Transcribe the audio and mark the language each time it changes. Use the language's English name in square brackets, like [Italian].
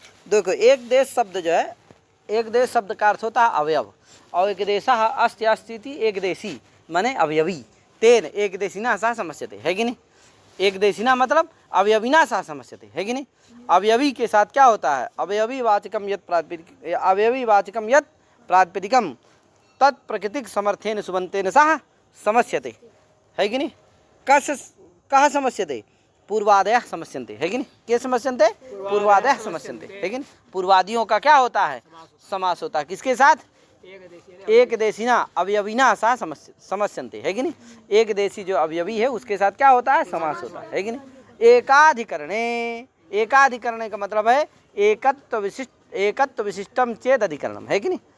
[Hindi] देखो, एक देश शब्द जो है, एक देश शब्द का अर्थ होता है अवयव, और [Sanskrit] एक देशः अस्ति अस्ति एक देशी माने अवयवी, तेन एक देशिना सा समस्यते, [Hindi] है कि नहीं? एक देशिना मतलब [Sanskrit] अवयविना सा समस्यते, [Hindi] है कि नहीं? अवयवी के साथ क्या होता है? [Sanskrit] अवयवी वाचकम यत् प्रातिपदिकम तत्प्रकृतिक समर्थेन सुबंतेन सह समस्यते, [Hindi] है कि नहीं? [Sanskrit] कः समस्यते? पूर्वादयः समस्यन्ते, [Hindi] है कि नहीं? [Sanskrit] के समस्यन्ते? पूर्वादयः समस्यन्ते, है कि नहीं? [Hindi] पूर्वादियों का क्या होता है? समास होता है, किसके साथ? [Sanskrit] एक देशिना अवयविना सा समस्यन्ते, [Hindi] है कि नहीं? एक देशी जो अवयवी है उसके साथ क्या होता है? समास होता है कि नहीं? एकाधिकरणे, एकाधिकरणे का मतलब है [Sanskrit] एकत्व विशिष्टम चेद अधिकरणम, [Hindi] है कि नहीं?